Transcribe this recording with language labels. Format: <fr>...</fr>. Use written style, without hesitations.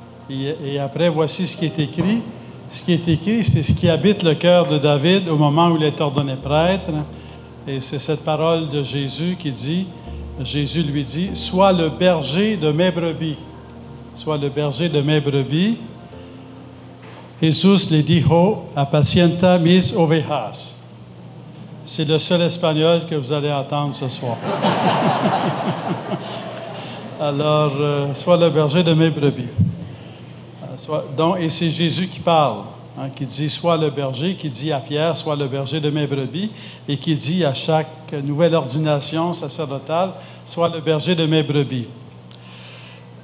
<fr>Et après, voici ce qui est écrit. Ce qui est écrit, c'est ce qui habite le cœur de David au moment où il est ordonné prêtre. Et c'est cette parole de Jésus qui dit, Jésus lui dit, « Sois le berger de mes brebis. » Sois le berger de mes brebis.</fr> <es>Jesús le dijo, apacienta mis ovejas.</es> <fr>C'est le seul espagnol que vous allez entendre ce soir. Alors, sois le berger de mes brebis. Et c'est Jésus qui parle, qui dit « Sois le berger », qui dit à Pierre « Sois le berger de mes brebis », et qui dit à chaque nouvelle ordination sacerdotale « Sois le berger de mes brebis ».</fr>